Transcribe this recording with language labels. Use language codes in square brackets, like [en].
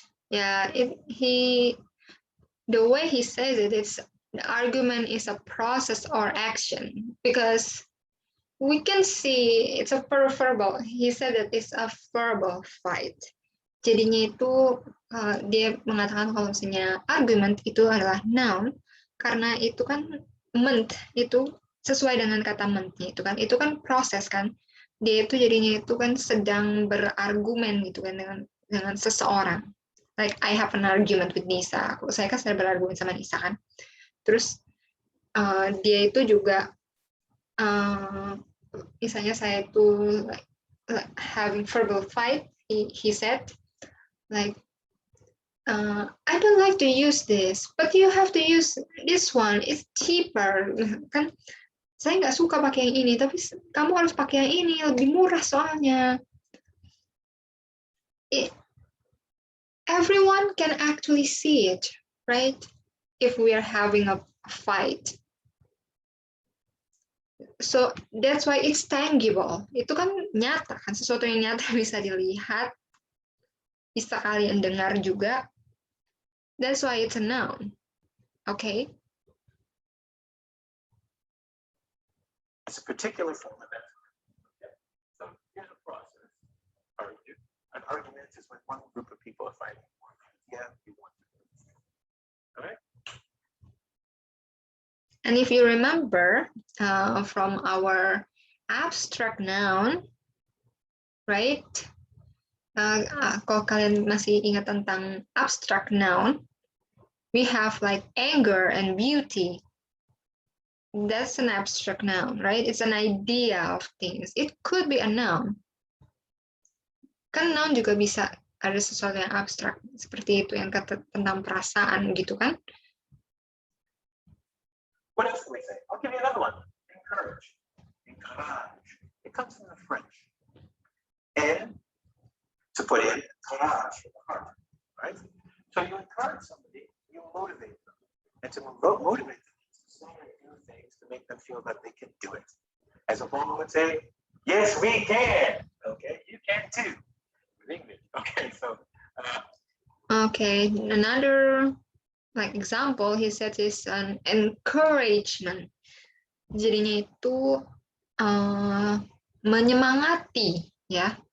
[en] yeah, the way he says it, it's the argument is a process or action, because we can see it's a verbal. He said that it's a verbal fight. [id] Jadinya itu dia mengatakan kalau misalnya argument itu adalah noun, karena itu kan meant itu sesuai dengan kata meant-nya itu kan proses kan. Dia itu jadinya itu kan sedang berargumen gitu kan dengan seseorang. [en] Like I have an argument with Nisa. [id] Saya kan sedang berargumen sama Nisa kan. Terus dia itu juga misalnya saya itu [en] like having verbal fight. He said like I don't like to use this, but you have to use this one. It's cheaper. [id] Kan saya nggak suka pakai yang ini, tapi kamu harus pakai yang ini, lebih murah soalnya. [en] Everyone can actually see it, right? If we are having a fight. So that's why it's tangible. [id] Itu kan nyata, kan sesuatu yang nyata bisa dilihat, bisa kalian dengar juga. [en] That's why it's a noun. Okay? a particular form of that. Okay. So here's a process. An argument is when one group of people are fighting. Yeah, you want to. All right. And if you remember from our abstract noun, right? [id] Kalau kalian masih ingat tentang abstract noun, [en] we have like anger and beauty. That's an abstract noun, right? It's an idea of things. It could be a noun. [id] Kan noun juga bisa ada sesuatu yang abstrak, seperti itu yang kata tentang perasaan gitu kan? [en] What else do we say? I'll give you another one. Encourage. Encourage. It comes from the French. And to put in courage from the heart, right? So you encourage somebody, you motivate them. And to motivate them is to say and do things to make them feel that they can do it. As a woman would say, yes, we can. Okay, you can too. In English. Okay, so. Okay, another like example he said is an encouragement. [id] Jadinya itu menyemangati, ya.